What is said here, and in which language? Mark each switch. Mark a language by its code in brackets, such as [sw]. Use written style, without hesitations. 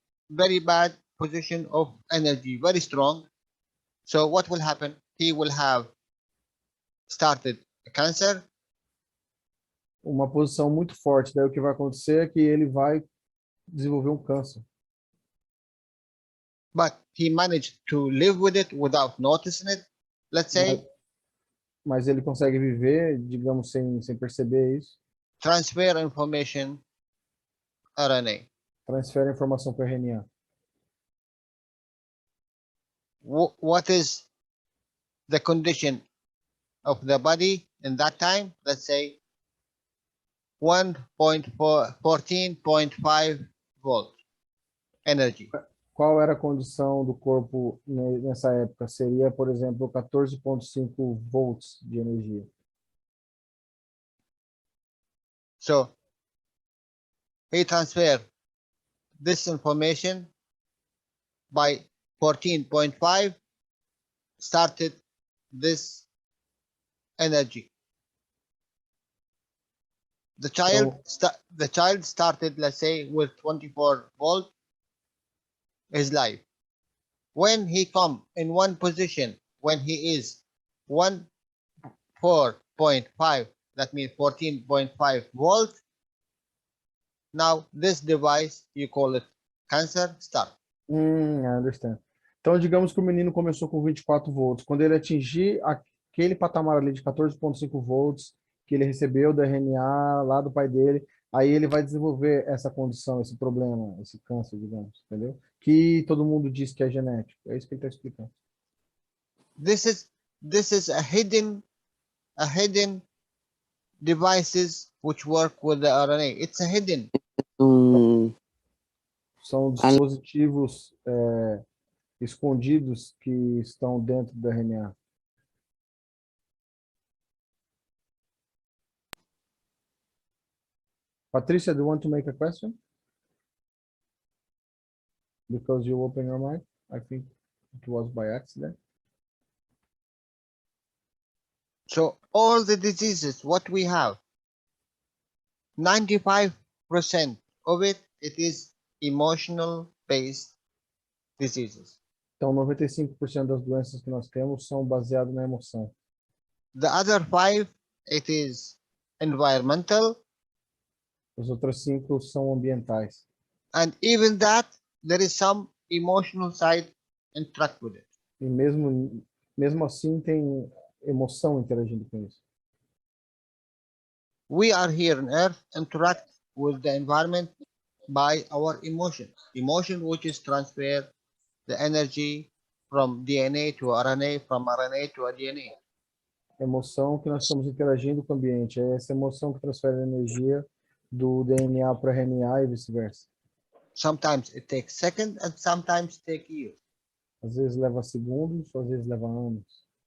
[en] Very bad position of energy, very strong. So what will happen? He will have started a cancer, [pt] Uma posição muito forte. Daí o que vai acontecer é que ele vai desenvolver um câncer. [en] but he managed to live with it without noticing it. Let's say [pt] Mas ele consegue viver, digamos, sem perceber isso. [en] transfer information RNA. [pt] Transfere a informação para o RNA. [en] What is the condition of the body in that time? Let's say 14.5 volt energy. [pt] Qual era a condição do corpo nessa época? Seria, por exemplo, 14,5 volts de energia. [en] So he transferred this information by 14.5, started this energy. The child started, let's say, with 24 volt his life. When he come in one position, when he is 4.5, that means 14.5 volt, now this device, you call it cancer, start. I understand. [pt] Então, digamos que o menino começou com 24 volts. Quando ele atingir aquele patamar ali de 14,5 volts que ele recebeu do RNA lá do pai dele, aí ele vai desenvolver essa condição, esse problema, esse câncer, digamos, entendeu? Que todo mundo diz que é genético. É isso que ele está explicando. [en] This is a hidden devices which work with the RNA. It's a hidden. [pt] São dispositivos escondidos que estão dentro do RNA. [en] Patricia, do you want to make a question? Because you open your mic, I think it was by accident. So all the diseases, what we have, 95% of it is emotional based diseases. [pt] Então, 95% das doenças que nós temos são baseadas na emoção. [en] The other 5, it is environmental. [pt] As outras 5 são ambientais. [en] And even that, there is some emotional side interact with it. [pt] E mesmo assim tem emoção interagindo com isso. [en] We are here on Earth, interact with the environment by our emotion. Emotion which is transfer the energy from DNA to RNA, from RNA to DNA. [pt] Emoção que nós estamos interagindo com o ambiente. É essa emoção que transfere a energia do DNA para o RNA e vice-versa. [en] Sometimes it takes seconds and sometimes take years. [pt] Às vezes leva segundos, às vezes leva anos.